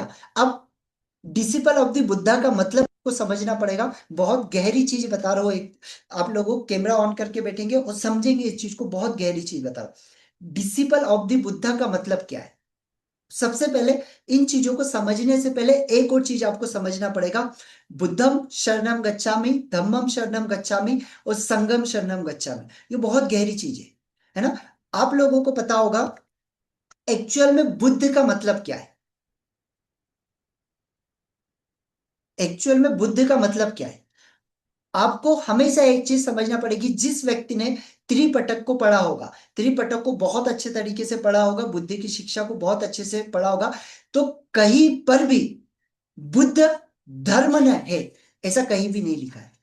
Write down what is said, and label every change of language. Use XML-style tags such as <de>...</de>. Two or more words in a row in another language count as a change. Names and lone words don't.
<hi>अब</hi> <en>disciple of the Buddha</en> <hi>का मतलब को समझना पड़ेगा। बहुत गहरी चीज बता रहा हूँ एक, आप लोगों कैमरा ऑन करके बैठेंगे और समझेंगे इस चीज को, बहुत गहरी चीज बता रहा हूँ।</hi> <en>disciple of the Buddha</en> <hi>का मतलब क्या है? सबसे पहले इन चीजों को समझने से पहले एक और चीज आपको समझना पड़ेगा।</hi> <pi>बुद्धम शरणम गच्छामि, धम्मम शरणम गच्छामि, और संगम शरणम गच्छामि।</pi> <hi>ये बहुत गहरी चीज है ना। आप लोगों को पता होगा एक्चुअल में बुद्ध का मतलब क्या है? एक्चुअल में बुद्ध का मतलब क्या है? आपको हमेशा एक चीज समझना पड़ेगी। जिस व्यक्ति ने त्रिपिटक को पढ़ा होगा, त्रिपिटक को बहुत अच्छे तरीके से पढ़ा होगा, बुद्ध की शिक्षा को बहुत अच्छे से पढ़ा होगा, तो कहीं पर भी बुद्ध धर्म न है ऐसा कहीं भी नहीं लिखा है।</hi>